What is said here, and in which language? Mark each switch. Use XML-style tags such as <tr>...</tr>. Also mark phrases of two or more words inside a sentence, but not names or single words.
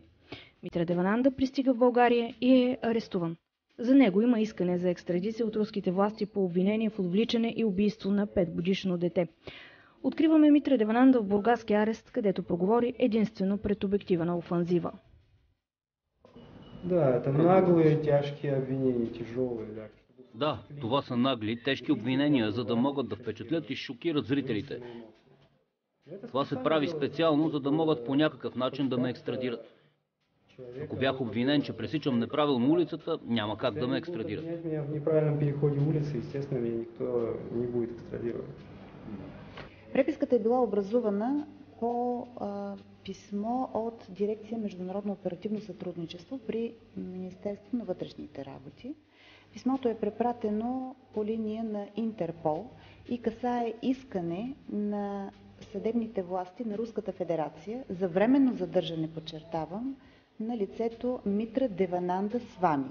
<bg>Митра Девананда пристига в България и е арестуван. За него има искане за екстрадиция от руските власти по обвинение в отвличане и убийство на 5-годишно дете. Откриваме Митра Девананда в бургаски арест, където проговори единствено пред обектива на офанзива.</bg> <ru>Да, это наглые, тяжкие обвинения, тяжелые, да.</ru> <bg>Да, това са нагли, тежки обвинения, за да могат да впечатлят и шокират зрителите. Това се прави специално, за да могат по някакъв начин да ме екстрадират. Ако бях обвинен, че пресичам неправилно улицата, няма как да ме екстрадират.</bg> <ru>В неправилном переходе улицы, естествено, меня никто не будет екстрадировать.</ru> <bg>Преписката е била образувана по писмо от дирекция Международно оперативно сътрудничество при Министерство на вътрешните работи. Писмото е препратено по линия на Интерпол и касае искане на съдебните власти на Руската федерация за временно задържане, подчертавам, на лицето Митра Девананда Свами.</bg>